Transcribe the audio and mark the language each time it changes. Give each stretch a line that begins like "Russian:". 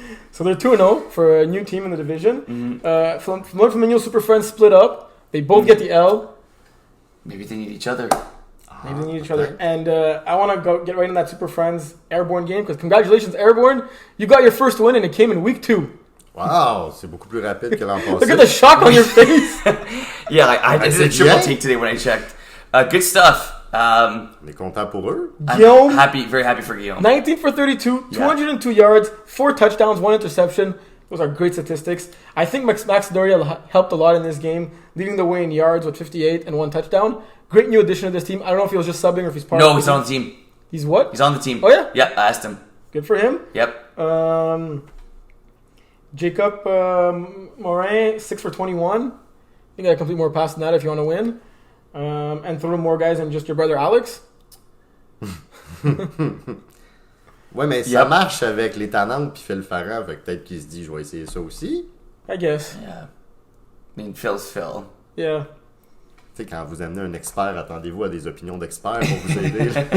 English: So they're 2-0 for a new team in the division. Flamingo Super Friends split up. They both get the L. Maybe they need each other. Maybe they need each other. And I want to get right in that Super Friends Airborne game because congratulations, Airborne. You got your first win and it came in week 2.
French: Wow, c'est beaucoup plus rapide que l'an passé.
English: Look at the shock on your face. Yeah, I did a triple take today when I checked. Good stuff.
French: On est content pour eux.
English: Guillaume, Very happy for Guillaume. 19 for 32, 202 yards, 4 touchdowns, 1 interception. Those are great statistics. I think Max Doria helped a lot in this game, leading the way in yards with 58 and 1 touchdown. Great new addition to this team. I don't know if he was just subbing or if he's part of No, he's on the team. He's what? He's on the team. Oh, yeah? Yeah, I asked him. Good for him. Yep. Jacob Morin, 6 for 21. You gotta complete more passes than that if you want to win. And throw more guys than just your brother Alex.
French: Ouais, mais ça marche avec les Tannantes puis Phil Farran, fait que peut-être qu'il se dit je vais essayer ça aussi.
English: I guess. Yeah. I mean, Phil's Phil. Yeah.
French: Tu sais, quand vous amenez un expert, attendez-vous à des opinions d'experts pour vous aider.